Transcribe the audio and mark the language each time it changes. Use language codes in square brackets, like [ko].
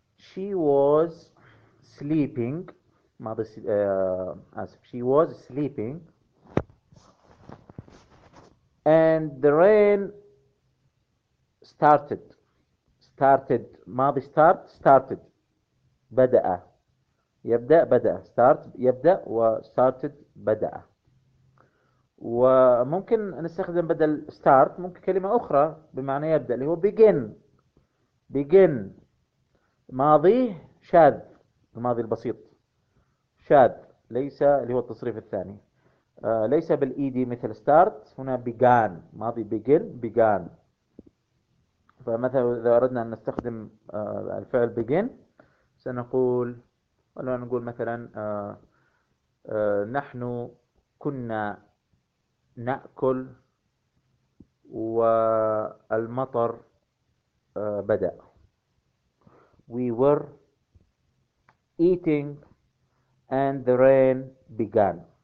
[en] She was sleeping [ar] ماضي آسف [en] she was sleeping and the rain started ماضي start started [ar] بدأ يبدأ بدأ [en] start يبدأ و started بدأ. [ar] وممكن نستخدم بدل start ممكن كلمة أخرى بمعنى يبدأ اللي هو begin ماضي شاذ، الماضي البسيط شاذ، ليس اللي هو التصريف الثاني ليس بالإيدي مثل start، هنا began ماضي began. فمثلا إذا أردنا أن نستخدم الفعل begin سنقول ولا نقول مثلا نحن كنا نأكل والمطر بدأ. [en] We were eating and the rain began.